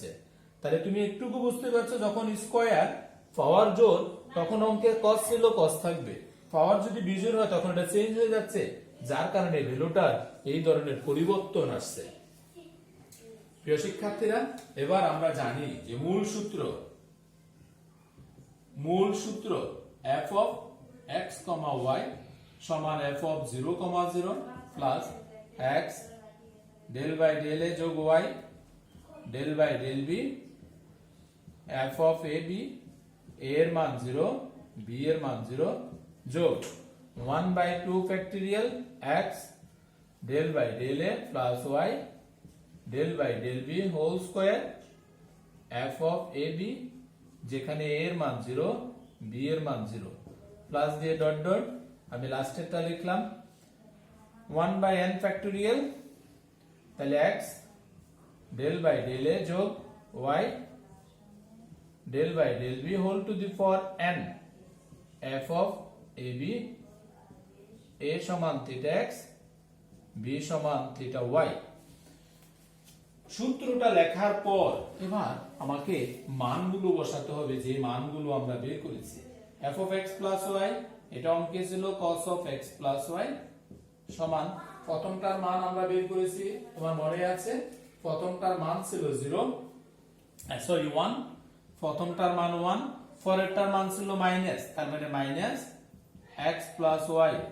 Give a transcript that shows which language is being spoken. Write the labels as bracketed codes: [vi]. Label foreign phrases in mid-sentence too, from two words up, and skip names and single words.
[bn] তাহলে তুমি একটুকু বুঝতে পারছো, যখন [en] square power [bn] জোড় তখন অঙ্কে cos ছিল cos থাকবে, পাওয়ার যদি বিজোড় হয় তখন এটা চেঞ্জ হয়ে যাচ্ছে, যার কারণে ভ্যালুটার এই ধরনের পরিবর্তন আসছে। প্রিয় শিক্ষার্থীরা, এবার আমরা জানি যে মূল সূত্র [en] f of x, y [bn] সমান [en] f of 0, 0 plus x del by del a [bn] যোগ [en] y del by del b f of a b, [bn] a এর মান 0, b এর মান 0 যোগ 1/2 ফ্যাক্টরিয়াল [en] x del by del a plus y del by del b হোল স্কয়ার f of a b, [bn] যেখানে a এর মান 0, b এর মান 0 প্লাস দিয়ে ডট ডট আমি লাস্টেরটা লিখলাম 1/n ফ্যাক্টরিয়াল, তাহলে [en] x del by del a [bn] যোগ [en] y del by del b হোল টু দি পাওয়ার n f of a b, [bn] a সমান [en] theta x, [bn] b সমান [en] theta y. [bn] সূত্রটা লেখার পর এবার আমাকে মানগুলো বসাতে হবে, যে মানগুলো আমরা বের করেছি। [en] f of x plus y [bn] এটা অঙ্কে ছিল [en] cos of x plus y [bn] সমান, প্রথমটার মান আমরা বের করেছি, তোমার মনে আছে প্রথমটার মান ছিল 1, প্রথমটার মান 1, পরেরটার মান ছিল মাইনাস, তার মানে [en] minus x plus y